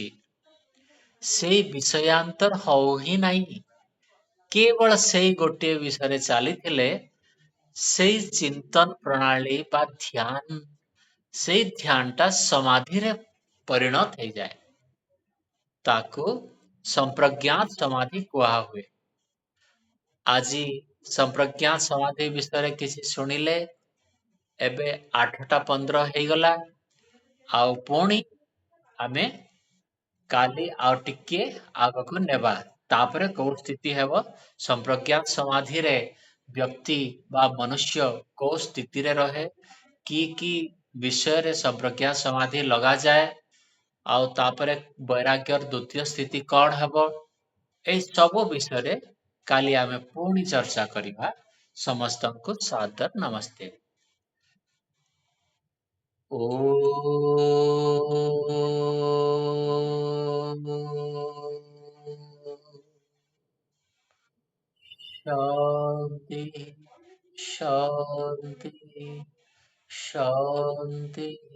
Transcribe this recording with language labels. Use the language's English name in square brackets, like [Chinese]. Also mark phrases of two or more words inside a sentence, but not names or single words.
[Odia] ସେଇ ବିଷୟାନ୍ତର ହଉ ହିଁ ନାହିଁ। କେବଳ ସେଇ ଗୋଟିଏ ବିଷୟରେ ଚାଲିଥିଲେ, ସେଇ ଚିନ୍ତନ ପ୍ରଣାଳୀ ବା ସେଇ ଧ୍ୟାନଟା ସମାଧିରେ ପରିଣତ ହେଇଯାଏ। ତାକୁ ସଂପ୍ରଜ୍ଞାତ ସମାଧି କୁହା ହୁଏ। ଆଜି ସଂପ୍ରଜ୍ଞା ସମାଧି ବିଷୟରେ କିଛି ଶୁଣିଲେ। ଏବେ 8ଟା 15 ହେଇଗଲା। ଆଉ ପୁଣି ଆମେ କାଲି ଆଉ ଟିକେ ଆଗକୁ ନେବା। ତାପରେ କୋଉ ସ୍ଥିତି ହେବ, ସଂପ୍ରଜ୍ଞାତ ସମାଧିରେ ବ୍ୟକ୍ତି ବା ମନୁଷ୍ୟ କୋଉ ସ୍ଥିତିରେ ରହେ, କି ବିଷୟରେ ସଂପ୍ରଜ୍ଞାତ ସମାଧି ଲଗାଯାଏ, ଆଉ ତାପରେ ବୈରାଗ୍ୟର ଦ୍ଵିତୀୟ ସ୍ଥିତି କଣ ହେବ, ଏହି ସବୁ ବିଷୟରେ କାଲି ଆମେ ପୁଣି ଚର୍ଚ୍ଚା କରିବା। ସମସ୍ତଙ୍କୁ ସାଦର ନମସ୍ତେ। [Sanskrit] शांति शांति शांति।